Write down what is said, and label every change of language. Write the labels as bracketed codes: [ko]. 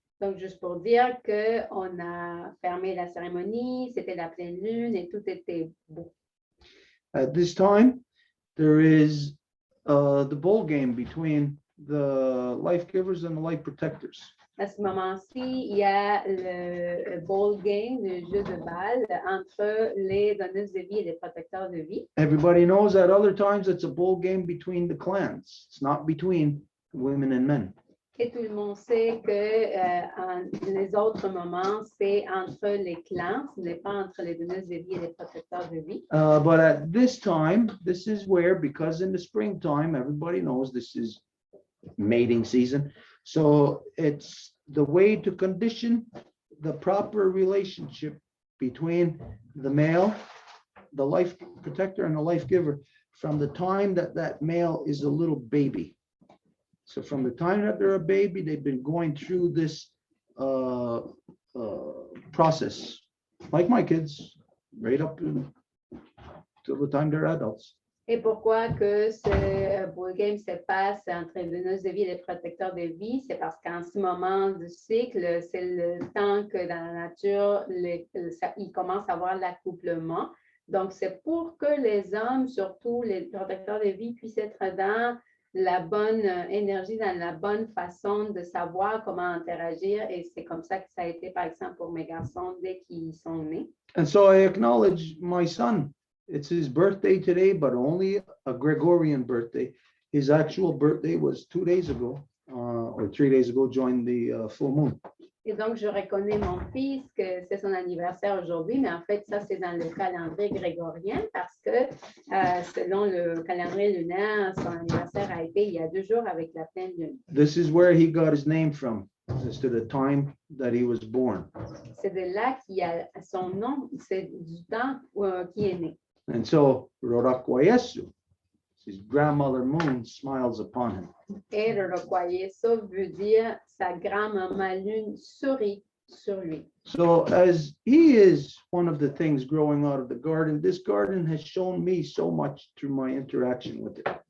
[fr] Donc, juste pour dire qu'on a fermé la cérémonie, c'était la pleine lune et tout était beau. [en] At this time, there is the bowl game between the life givers and the life protectors. [fr] À ce moment-ci, il y a le [en] bowl game, [fr] le jeu de balle entre les donneuses de vie et les protecteurs de vie. [en] Everybody knows at other times it's a bowl game between the clans. It's not between women and men. [fr] Et tout le monde sait que les autres moments, c'est entre les clans, ce n'est pas entre les donneuses de vie et les protecteurs de vie. [en] But at this time, this is where, because in the springtime, everybody knows this is mating season. So it's the way to condition the proper relationship between the male, the life protector, and the life giver from the time that that male is a little baby. So from the time that they're a baby, they've been going through this process, like my kids, right up till the time they're adults. [fr] Et pourquoi que ce [en] bowl game [fr] se passe entre les donneuses de vie et les protecteurs de vie? C'est parce qu'en ce moment du cycle, c'est le temps que dans la nature, il commence à avoir l'accouplement. Donc, c'est pour que les hommes, surtout les protecteurs de vie, puissent être dans la bonne énergie, dans la bonne façon de savoir comment interagir. Et c'est comme ça que ça a été, par exemple, pour mes garçons dès qu'ils sont nés. [en] And so I acknowledge my son. It's his birthday today, but only a Gregorian birthday. His actual birthday was 2 days ago, or 3 days ago, during the full moon. [fr] Et donc, je reconnais mon fils que c'est son anniversaire aujourd'hui, mais en fait, ça, c'est dans le calendrier grégorien parce que selon le calendrier lunaire, son anniversaire a été il y a 2 jours avec la pleine lune. [en] This is where he got his name from, as to the time that he was born. [fr] C'est de là qu'il a son nom, c'est du temps qui est né. [en] And so, Rorakwayesu, his grandmother moon, smiles upon him. [fr] Et le Rokwayesu veut dire sa grand-maman lune sourit sur lui. [en] So as he is one of the things growing out of the garden, this garden has shown me so much through my interaction with it.